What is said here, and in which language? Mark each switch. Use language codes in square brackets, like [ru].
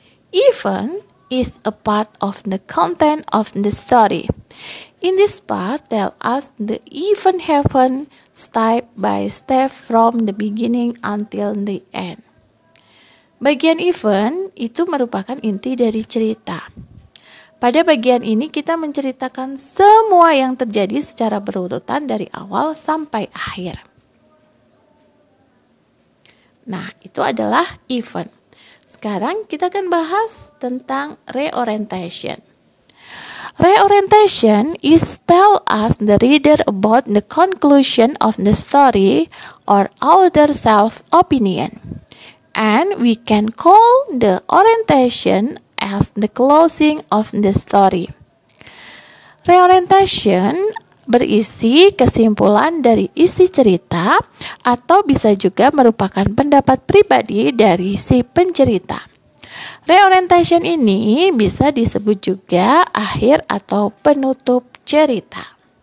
[en] Event is a part of the content of the story. In this part, tell us the event happen step by step from the beginning until the end. [id] Bagian event itu merupakan inti dari cerita. Pada bagian ini kita menceritakan semua yang terjadi secara berurutan dari awal sampai akhir. Nah, itu adalah event. Sekarang kita akan bahas tentang reorientation. [en] Reorientation is tell us the reader about the conclusion of the story or author self-opinion. And we can call the orientation as the closing of the story. [id] Reorientation berisi kesimpulan dari isi cerita atau bisa juga merupakan pendapat pribadi dari si pencerita. Reorientation ini bisa disebut juga akhir atau penutup cerita.